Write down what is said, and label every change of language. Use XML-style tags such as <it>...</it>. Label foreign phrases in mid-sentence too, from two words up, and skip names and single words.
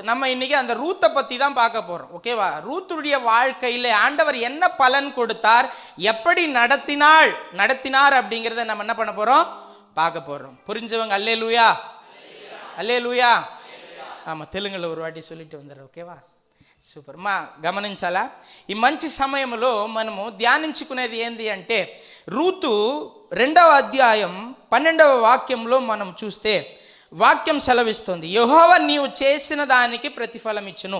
<ta>நம்ம இன்னைக்கு அந்த ரூத்தை பத்தி தான் பார்க்க போறோம். ஓகேவா? ரூத்துடைய வாழ்க்கையில ஆண்டவர் என்ன பலன் கொடுத்தார், எப்படி நடத்தினார் அப்படிங்கிறத நம்ம என்ன பண்ண போறோம்? பார்க்க போறோம். புரிஞ்சவங்க அல்லேலூயா, அல்லேலூயா. ஆமா, தெலுங்குல ஒரு வாட்டி சொல்லிட்டு வந்துடுறேன்.</ta> <te>ఓకేవా? సూపర్. మా గమనించాలా? ఈ మంచి సమయంలో మనము ధ్యానించుకునేది ఏంది అంటే, రూతు 2వ అధ్యాయం 12వ వాక్యంలో మనం చూస్తే వాక్యం సెలవిస్తుంది, యెహోవా నీవు చేసిన దానికి ప్రతిఫలం ఇచ్చును.</te>